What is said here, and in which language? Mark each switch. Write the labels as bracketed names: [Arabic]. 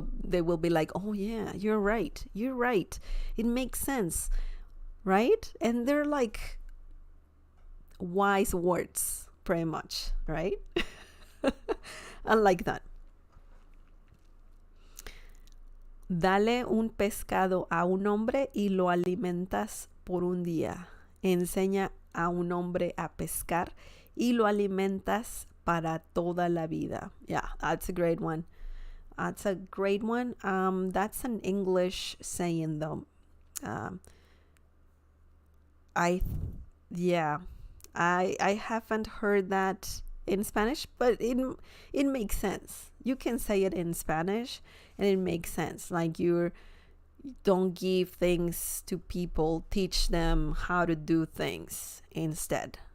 [English] They will be like, oh yeah, you're right, it makes sense, right? And they're like wise words, pretty much, right? I like that. [Spanish] Dale un pescado a un hombre y lo alimentas por un día. Enseña a un hombre a pescar y lo alimentas para toda la vida. [English] Yeah, that's a great one. That's an English saying though. I haven't heard that in Spanish, but it makes sense. You can say it in Spanish and it makes sense. Like you don't give things to people, teach them how to do things instead.